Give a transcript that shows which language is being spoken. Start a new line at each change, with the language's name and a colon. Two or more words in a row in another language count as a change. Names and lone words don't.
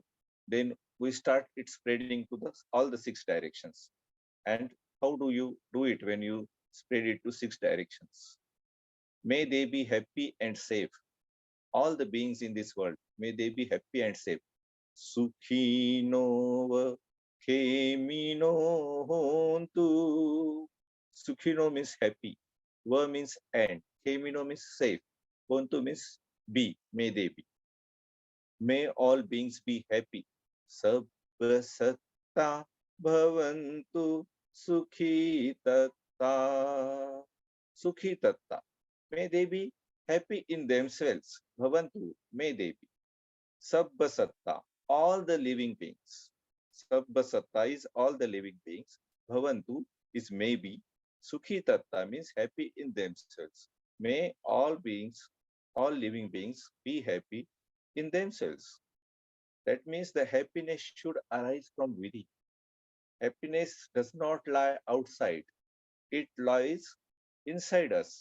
English: Then we start it spreading to all the six directions. And how do you do it when you spread it to six directions? May they be happy and safe. All the beings in this world, may they be happy and safe.
Pali: Sukhino Khemino hontu.
English: Sukhino means happy. Va means and. Khemino means safe. Hontu means be. May they be. May all beings be happy.
Pali: Sabba satta bhavantu sukhi tatta. Sukhi tatta.
English: May they be happy in themselves. Bhavantu. May they be.
Pali: Sabba satta.
English: All the living beings.
Pali: Sabba satta
English: is all the living beings. Bhavantu is maybe.
Pali: Sukhi tatta
English: means happy in themselves. May all beings, all living beings be happy in themselves. That means the happiness should arise from within. Happiness does not lie outside, it lies inside us.